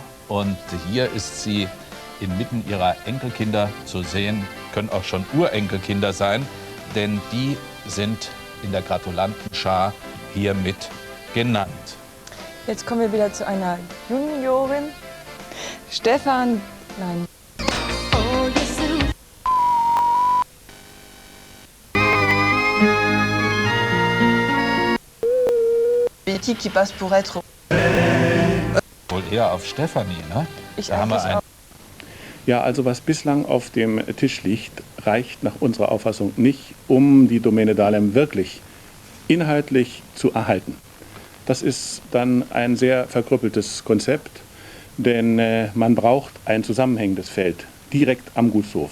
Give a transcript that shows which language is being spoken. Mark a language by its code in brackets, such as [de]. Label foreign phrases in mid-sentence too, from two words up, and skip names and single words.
[de] Und hier ist sie inmitten ihrer Enkelkinder zu sehen, können auch schon Urenkelkinder sein, denn die sind in der Gratulantenschar hier mit genannt. Jetzt kommen wir wieder zu einer Juniorin. [fr] Betty qui passe pour être... [de] Wohl eher auf Stefanie, ne? Da haben wir einen. Ja, also was bislang auf dem Tisch liegt, reicht nach unserer Auffassung nicht, um die Domäne Dahlem wirklich inhaltlich zu erhalten. Das ist dann ein sehr verkrüppeltes Konzept, denn man braucht ein zusammenhängendes Feld direkt am Gutshof.